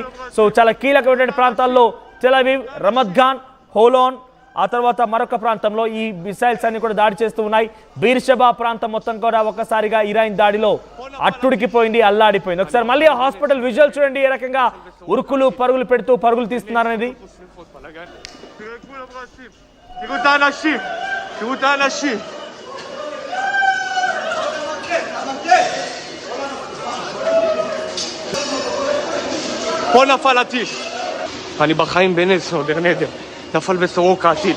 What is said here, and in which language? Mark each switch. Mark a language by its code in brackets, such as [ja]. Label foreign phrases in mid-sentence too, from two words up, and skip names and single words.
[te] సో చాలా కీలకమైనటువంటి ప్రాంతాల్లో టెల్ అవీవ్, రమత్ గాన్, హోలాన్, ఆ తర్వాత మరొక ప్రాంతంలో ఈ మిసైల్స్ అన్ని కూడా దాడి చేస్తూ ఉన్నాయి. బీర్షెబా ప్రాంతం మొత్తం కూడా ఒక్కసారిగా ఇరాన్ దాడిలో అట్టుడికిపోయింది, అల్లాడిపోయింది. ఒకసారి మళ్ళీ ఆ [en] hospital visual [te] చూడండి, ఏ రకంగా ఉరుకులు పరుగులు పెడుతూ పరుగులు తీస్తున్నారనేది. [he] פה נפל הטיל. אני בחיים בנס, עוד נדר. נפל בסורוקה הטיל.